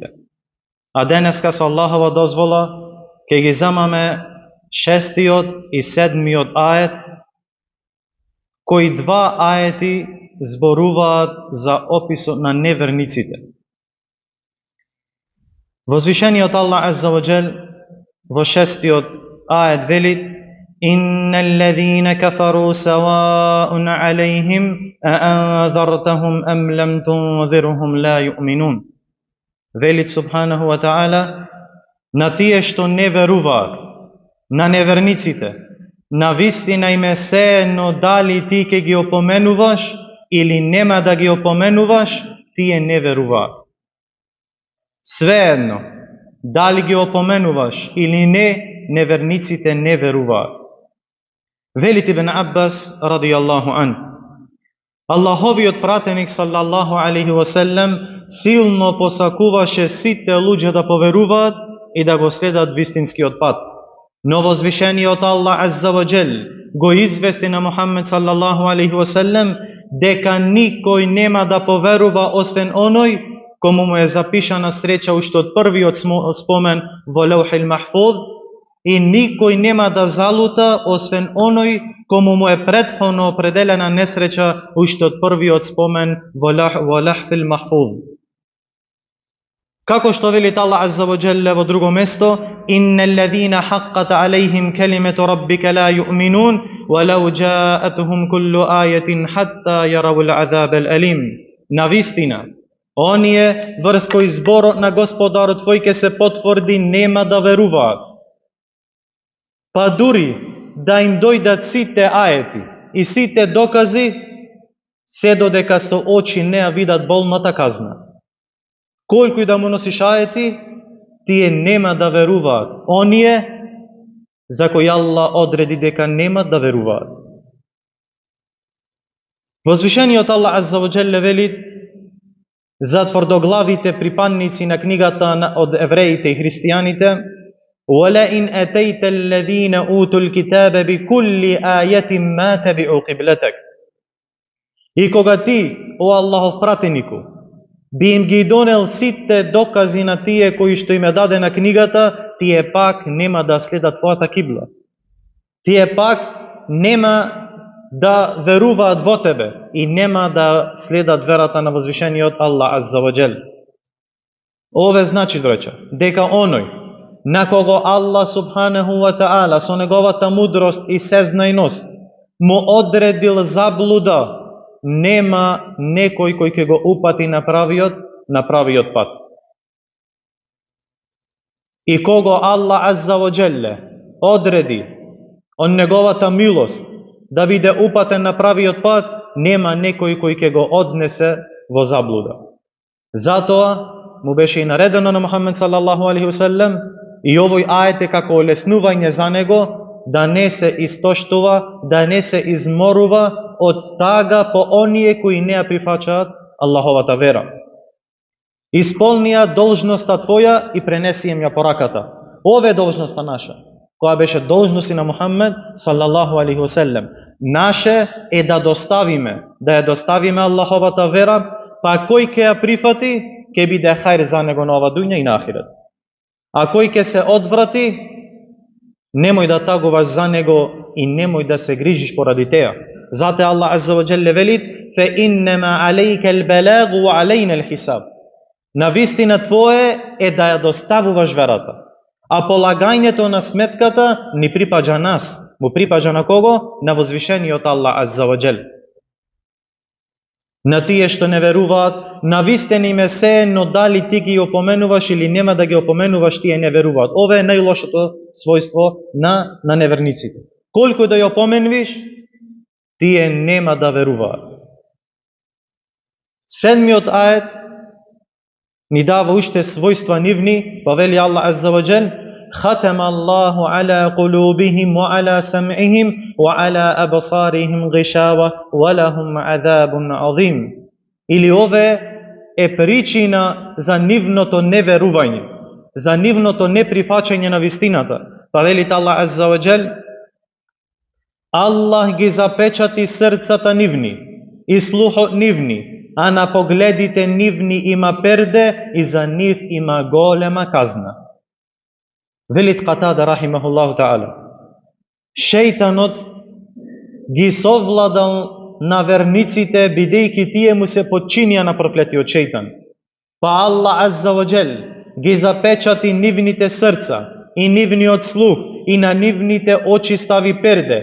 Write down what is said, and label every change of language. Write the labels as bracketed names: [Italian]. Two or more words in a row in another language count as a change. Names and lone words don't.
[Macedonian] А денеска со Аллахова дозвола ќе ги замаме 6 и 7 ајет, кои 2 ајети зборуваат за описот на неверниците. Возвишениот Аллах [Arabic] عز وجل [Macedonian] во 6 ајет вели: [Arabic] إن الذين كفروا سواء عليهم أأنذرتهم أم لم تنذرهم لا يؤمنون. Вели سبحانه وتعالى, [Macedonian] на тие што не веруваат, на неверниците, на вистина им е сеедно дали ти ќе ги опоменуваш или нема да ги опоменуваш, тие не веруваат. Свеедно, дали ги опоменуваш или не, неверниците не веруваат. Вели Ибн Аббас [Arabic] رضي الله عن: [Macedonian] Аллаховиот пратеник [Arabic] صلى الله عليه وسلم [Macedonian] силно посакуваше сите луѓе да поверуваат и да го следат вистинскиот пат. Но возвишениот Аллах [Arabic] عز وجل [Macedonian] го извести на Мухаммед [Arabic] صلى الله عليه وسلم [Macedonian] дека никој нема да поверува освен оној кому му е запишана среќа уште од првиот спомен во Лаухил Махфуз, и никој нема да залута освен оној кому му е претходно определена несреќа уште од првиот спомен во Лаухил Махфуз. Како што вели Аллах [Arabic] عز وجل [Macedonian] во друго место: [Arabic] إن الذين حقت عليهم كلمة ربك لا يؤمنون ولو جاءتهم كل آية حتى يروا العذاب الأليم. [Macedonian] Навистина, оние врз кои зборот на Господарот твој ќе се потврди нема да веруваат, па дури да им дојдат сите ајети и сите докази, се додека со очи не ја видат болната казна. Колку и да му носиш ајети, тие нема да веруваат. Оние за кои Аллах одреди дека нема да веруваат. Возвишениот Аллах [Arabic] عز وجل [Macedonian] вели за тврдоглавите припадници на книгата од евреите и христијаните: [Arabic] وَلَئِنْ أَتَيْتَ الَّذِينَ أُوتُوا الْكِتَابَ بِكُلِّ آيَةٍ مَا تَبِعُوا قِبْلَتَكَ. [Macedonian] И кога ти, о Аллахов пратенику, би им ги донел сите докази на тие кои што им е дадена книгата, тие пак нема да следат твојата кибла. Тие пак нема да веруваат во тебе и нема да следат верата на возвишениот Аллах [Arabic] عز وجل. [Macedonian] Ове значи, браќа, дека оној на кого Аллах [Arabic] سبحانه وتعالى [Macedonian] со неговата мудрост и сезнајност му одредил заблуда, нема некој кој ќе го упати на правиот пат. И кого Аллах [Arabic] عز وجل [Macedonian] одреди од неговата милост да биде упатен на правиот пат, нема некој кој ќе го однесе во заблуда. Затоа му беше и наредено на Мухаммед [Arabic] صلى الله عليه وسلم, [Macedonian] и овој ајет е како олеснување за него да не се истоштува, да не се изморува од тага по оние кои не ја прифаќаат Аллаховата вера. Исполнија должноста твоја и пренеси им ја пораката. Ове е должноста наша, која беше должност и на Мухаммед [Arabic] صلى الله عليه وسلم. [Macedonian] Наше е да ја доставиме Аллаховата вера, па кој ќе ја прифати, ќе биде хајр за него на ова дуња и на ахирет. А кој ќе се одврати, немој да тагуваш за него и немој да се грижиш поради теја. [Arabic] Zati الله عز وجل velit, فإنما عليك البلاغ وعلينا الحساب. [Macedonian] На вистина твое е да ја доставуваш верата. А полагањето на сметката ни припаѓа нас. Му припаѓа на кого? На возвишениот Аллах [Arabic] عز وجل. [Macedonian] На тие што не веруваат, на вистина им е сеено дали ти ги опоменуваш или нема да ги опоменуваш, тие не веруваат. Ова е најлошото својство на неверниците. Колку да ја опоменувиш, тие нема да веруваат. Седмиот ајет ни дава уште својства нивни, па вели Аллах [Arabic] عز وجل: "ختم الله على قلوبهم وعلى سمعهم وعلى أبصارهم غشاوة ولهم عذاب عظيم." [Macedonian] Или ове е причина за нивното неверување, за нивното неприфаќање на вистината. Па вели Аллах [Arabic] عز وجل: [Macedonian] Аллах ги запечати срцата нивни и слухот нивни, а на погледите нивни има перде и за нив има голема казна. Велит Катада [Arabic] رحمه الله تعالى: [Macedonian] шејтанот ги совладал на верниците, бидејќи тие му се подчинија на проклетиот шејтан. Па Аллах [Arabic] عز وجل [Macedonian] ги запечати нивните срца и нивниот слух и на нивните очи стави перде.